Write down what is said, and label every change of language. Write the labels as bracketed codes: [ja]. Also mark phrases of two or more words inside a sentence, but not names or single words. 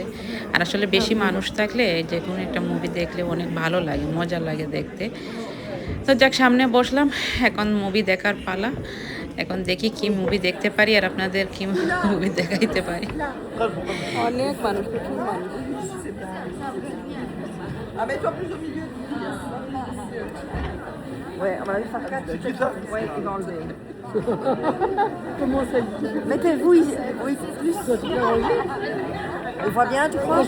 [bn] আর আসলে বেশি মানুষ থাকলে যে কোনো একটা মুভি দেখলে অনেক ভালো লাগে, মজা লাগে দেখতে। তো যাক সামনে বসলাম, এখন মুভি দেখার পালা। এখন দেখি কি মুভি দেখতে পারি আর আপনাদের কি মুভি দেখাইতে পারি। অনেক মানুষ, [fr] Ah mais toi plus au milieu. Ouais, on va aller faire 4. Ouais, il va enlever. Comment ça? Mettez-vous oui, plus. On voit bien, tu crois?